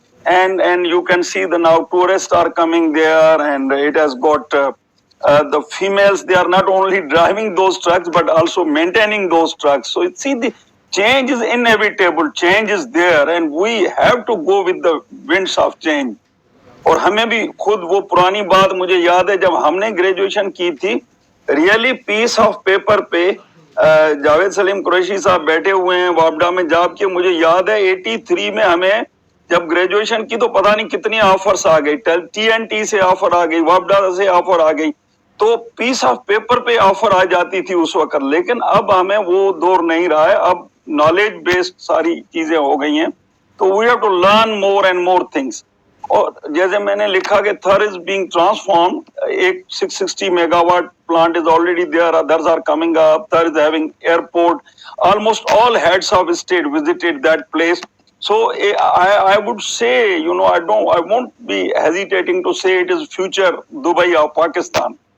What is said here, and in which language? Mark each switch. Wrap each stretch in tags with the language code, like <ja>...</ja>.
<en>and you can see the now tourists are coming there, and it has got the females, they are not only driving those trucks but also maintaining those trucks. So you see, the change is inevitable, change is there, and we have to go with the winds of change.</en> <ur>اور ہمیں بھی خود وہ پرانی بات مجھے یاد ہے جب ہم نے گریجویشن کی تھی،</ur> <en>really piece of paper</en> <ur>پہ جاوید سلیم قریشی صاحب بیٹھے ہوئے ہیں وابڈا میں جاب کے. مجھے یاد ہے 83 میں ہمیں جب گریجویشن کی تو پتہ نہیں کتنی آفرز آ گئی، ٹی این ٹی سے آفر آ گئی، وابڈا سے آفر آ گئی، تو</ur> <en>piece of paper</en> <ur>پہ آفر آ جاتی تھی اس وقت. لیکن اب ہمیں وہ دور نہیں رہا ہے، اب نالج بیسڈ ساری چیزیں ہو گئی ہیں، تو</ur> <en>We have to learn more and more things.</en> <ur>اور جیسے میں نے لکھا کہ</ur> <en>Thar is being transform, ایک 660 megawatt plant is already there, others are coming up, Thar is having airport. Almost all heads of state visited that place. So I would say, I won't be hesitating to say it is future Dubai of Pakistan.</en>